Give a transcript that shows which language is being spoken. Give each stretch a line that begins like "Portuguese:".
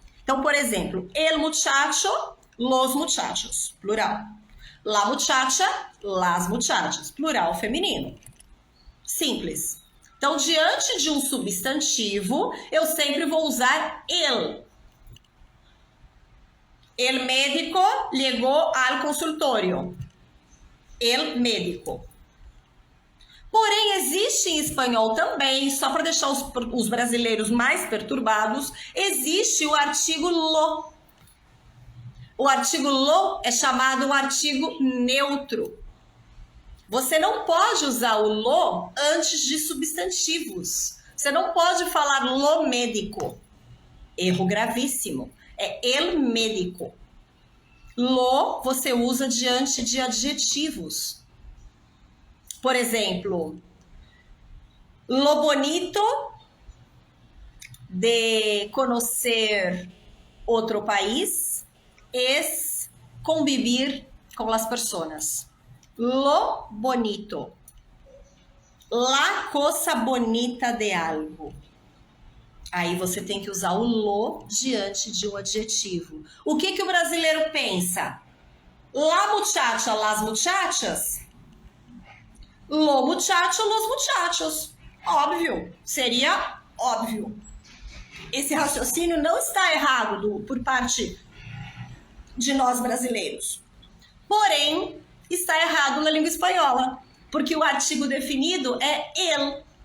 Portuguese: Então, por exemplo,
Spanish: el muchacho, los muchachos,
Portuguese: plural.
Spanish: La muchacha, las muchachas,
Portuguese: plural feminino. Simples. Então, diante de um substantivo, eu sempre vou usar el.
Spanish: El médico llegó al consultorio. El médico.
Portuguese: Porém, existe em espanhol também, só para deixar os brasileiros mais perturbados, existe o artigo lo. O artigo lo é chamado um artigo neutro. Você não pode usar o lo antes de substantivos. Você não pode falar
Spanish: lo médico.
Portuguese: Erro gravíssimo. É
Spanish: el médico.
Portuguese: Lo você usa diante de adjetivos. Por exemplo,
Spanish: lo bonito de conocer outro país es convivir con las personas. Lo bonito. La cosa bonita de algo.
Portuguese: Aí você tem que usar o lo diante de um adjetivo. O que o brasileiro pensa?
Spanish: La muchacha, las muchachas? Lo muchacho, los muchachos.
Portuguese: Óbvio, seria óbvio. Esse raciocínio não está errado por parte de nós brasileiros. Porém, está errado na língua espanhola, porque o artigo definido é el.